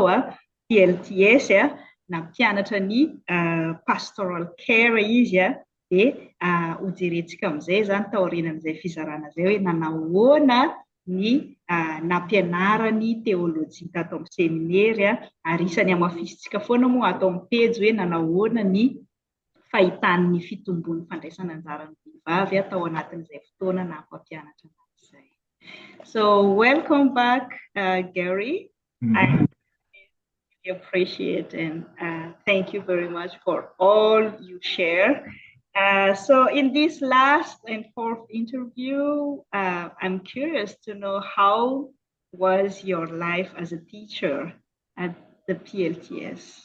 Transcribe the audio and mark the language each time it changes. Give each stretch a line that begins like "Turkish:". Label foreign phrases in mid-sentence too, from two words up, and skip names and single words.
Malagasy: PLTS, na mpianatra ny
English: Pastoral Care
Malagasy: izy dia hojerentsika amin'izay zany taorinan'izay fizarana izay hoe nanahoana ny nampianarany teolojia tato amin'ny seminaire ary isany amafisitsika foana moa ato amin'ny pejy hoe nanahoana ny fahitany ny fitombon'ny fandraisana anjaran'ny vehivavy atao anatin'izay fotoana na mpampianatra izay.
English: So welcome back, Gary. I really appreciate and thank you very much for all you share. So in this last and fourth interview, I'm curious to know how was your life as a teacher at the PLTS?